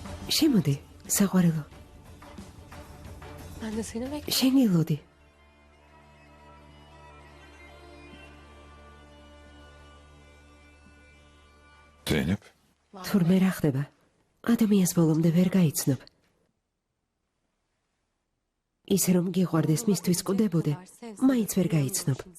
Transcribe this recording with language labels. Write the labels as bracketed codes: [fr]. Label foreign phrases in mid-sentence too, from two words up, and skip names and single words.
[ka] შემოდი, საყვარელო. [tr] Ben de seni bekliyorum. [ka] შენ გილოდი. ზეინებ, თურმე რა ხდება? ადამიანს ბოლომდე ვერ გაიცნობ. ისე რომ გიყვარდეს მისთვის კვდებოდე, მაინც ვერ გაიცნობ.